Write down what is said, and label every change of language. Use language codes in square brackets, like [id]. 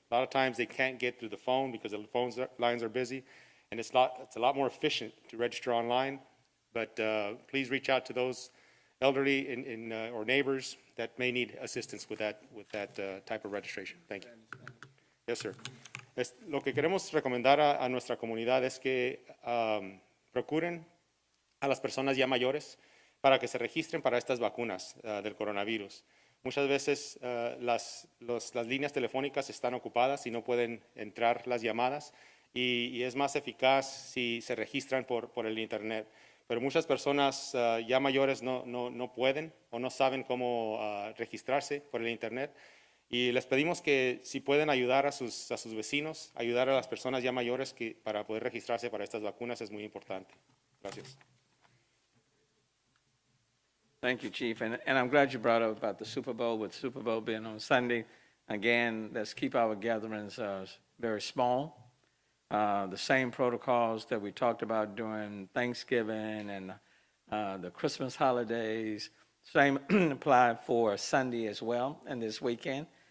[en] A lot of times they can't get through the phone because the phone lines are busy, and it's a lot more efficient to register online. But please reach out to those elderly or neighbors that may need assistance with that type of registration. Thank you. Yes, sir. [es] Lo que queremos recomendar a nuestra comunidad es que procuren a las personas ya mayores para que se registren para estas vacunas del coronavirus. Muchas veces las líneas telefónicas están ocupadas y no pueden entrar las llamadas y es más eficaz si se registran por el Internet. Pero muchas personas ya mayores no pueden o no saben cómo registrarse por el Internet. Y les pedimos que si pueden ayudar a sus vecinos, ayudar a las personas ya mayores para poder registrarse para estas vacunas es muy importante. Gracias. [en] Thank you, Chief. And I'm glad you brought up about the Super Bowl, with Super Bowl being on Sunday. Again, let's keep our gatherings very small. The same protocols that we talked about during Thanksgiving and the Christmas holidays, same apply for Sunday as well and this weekend.